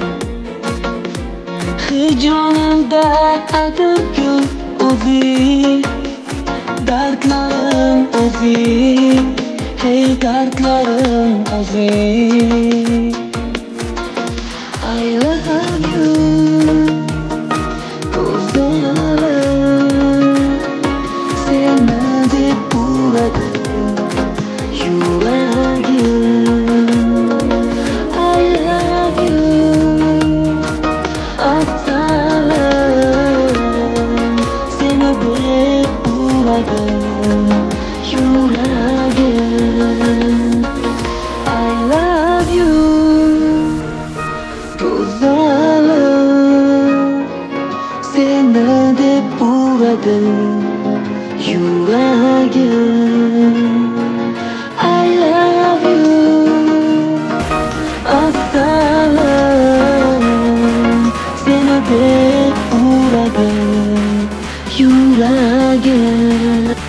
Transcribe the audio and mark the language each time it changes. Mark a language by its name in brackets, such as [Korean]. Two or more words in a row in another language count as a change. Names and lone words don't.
[Uzbek] Hijronimda atirgul o'zing, dardlarim o'zing, hey dardlarim o'zing. [English] I love you, [Uzbek] ko'zlarim seni deb uradi yuragim. [English] I love you, [Uzbek] asarim seni deb uradi yuragim. [English] I love you, [Uzbek] ko'zlarim seni deb uradi yuragim. [English] I love you, [Uzbek] asarim seni deb uradi yuragim.